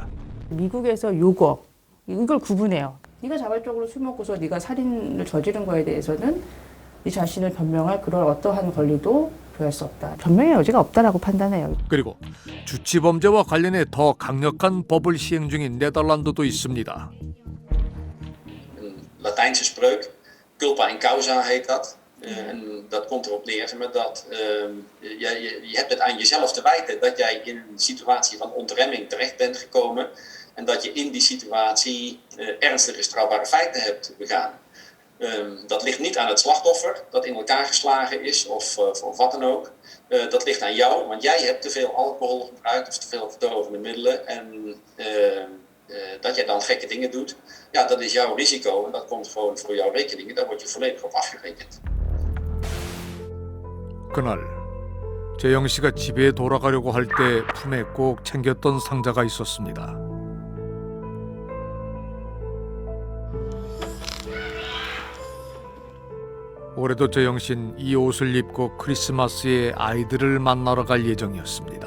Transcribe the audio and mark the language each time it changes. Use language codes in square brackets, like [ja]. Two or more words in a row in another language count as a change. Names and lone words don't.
[ko] 미국에서 이걸 구분해요. 네가 자발적으로 술 먹고서 네가 살인을 저지른 거에 대해서는 네 자신을 변명할 그런 어떠한 권리도 부여할 수 없다. 변명의 여지가 없다라고 판단해요. 그리고 주치범죄와 관련해 더 강력한 법을 시행 중인 네덜란드도 있습니다. [nl] Latijnse spreuk, [la] culpa in causa [nl] heet dat. En dat komt erop neer dat je hebt het aan jezelf te wijten dat jij in een situatie van ontremming terecht bent gekomen en dat je in die situatie ernstige strafbare feiten hebt begaan. Dat ligt niet aan het slachtoffer dat in elkaar geslagen is of wat dan ook. Dat ligt aan jou, want jij hebt te veel alcohol gebruikt of te veel verdovende middelen en dat jij dan gekke dingen doet. Ja, dat is jouw risico en dat komt gewoon voor jouw rekening en daar word je volledig op afgerekend. [ko] 그날 재영 씨가 집에 돌아가려고 할 때 품에 꼭 챙겼던 상자가 있었습니다. 올해도 재영 씨는 이 옷을 입고 크리스마스에 아이들을 만나러 갈 예정이었습니다.